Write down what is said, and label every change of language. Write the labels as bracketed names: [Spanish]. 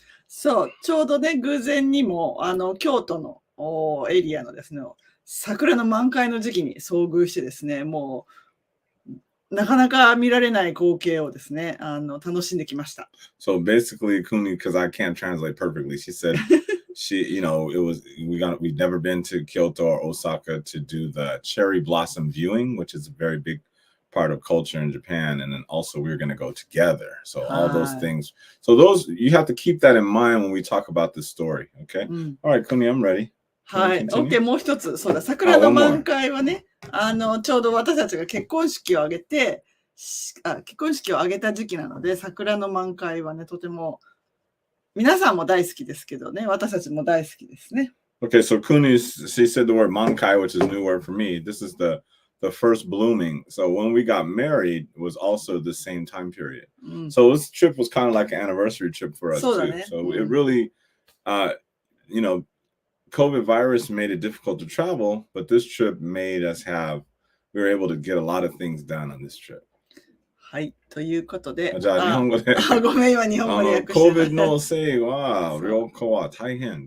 [Japanese] そう、ちょうどね、偶然にも、京都のエリアのですね、桜の満開の時期に遭遇してですね、もう、なかなか見られない光景をですね、楽しんできました。 [English] So basically, Kuni, because I can't translate perfectly, she said, we'd never been to Kyoto or Osaka to do the cherry blossom viewing, which is a very big part of culture in Japan. And then also we were going to go together. So all those things. So you have to keep that in mind when we talk about this story. Okay. All right, Kuni, I'm ready. [Japanese] はい。OK、もう一つ。そうだ、桜の満開はね、ちょうど私たちが結婚式を挙げた時期なので、桜の満開はね、とても、皆さんも大好きですけどね、私たちも大好きですね。 [English] Okay, so Kuni, she said the word mankai, which is a new word for me. This is the first blooming. So when we got married was also the same time period. So this trip was kind of like an anniversary trip for us too. So it really, COVID virus made it difficult to travel, but this trip made us we were able to get a lot of things done on this trip. [Japanese] はい、ということで。じゃあ日本語で。ごめん、今日本語で訳して。 COVID のせいは、旅行は大変。